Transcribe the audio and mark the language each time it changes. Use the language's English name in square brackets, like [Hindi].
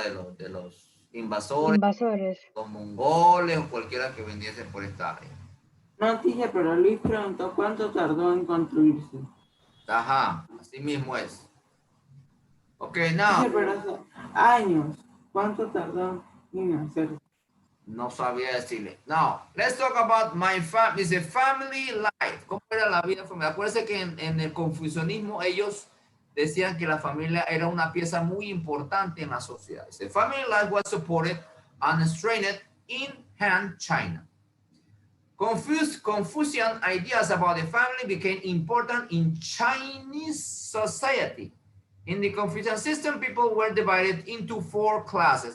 [Spanish] De los invasores, los mongoles o cualquiera que vendiese por esta área. No, tía, pero Luis preguntó cuánto tardó en construirse. Ajá, así mismo es. [English] Ok, now. [Spanish] Tía, pero años. ¿Cuánto tardó en hacerse? No sabía decirle. [English] Now, let's talk about my family. [Spanish] Dice [English] family life. [Spanish] ¿Cómo era la vida familiar? Acuérdense que en el confucianismo ellos decían que la familia era una pieza muy importante en la sociedad. Dice [English] family life was supported and strengthened in Han China. Confucian ideas about the family became important in Chinese society. In the Confucian system, people were divided into 4 classes.